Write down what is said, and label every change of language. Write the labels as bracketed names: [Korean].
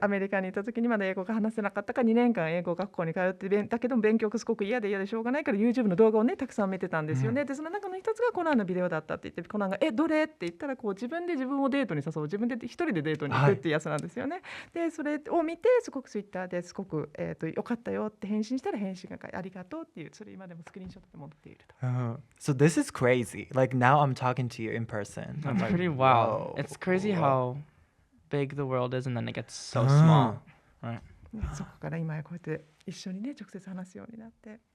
[Japanese] アメリカにいた時にまだ英語が話せなかったから2年間英語学校に通ってだけど勉強がすごく嫌でしょうがないから YouTube の動画をねたくさん見てたんですよね、でその中の一つがコナンのビデオだったって言って、コナンがどれって言ったらこう自分で自分をデートに誘う、自分で一人でデートに行くっていうやつなんですよね、でそれを見てすごく Twitter ですごく、よかったよって返信したら返信がありがとうっていう、それ今でもスクリーンショットで持っていると。 [English] So this is crazy. Like now I'm talking to you in person. I'm That's like, pretty wild. whoa. It's crazy how big the world is and then it gets so うん small. Right. [Japanese] そこから今やこうやって一緒にね直接話すようになって。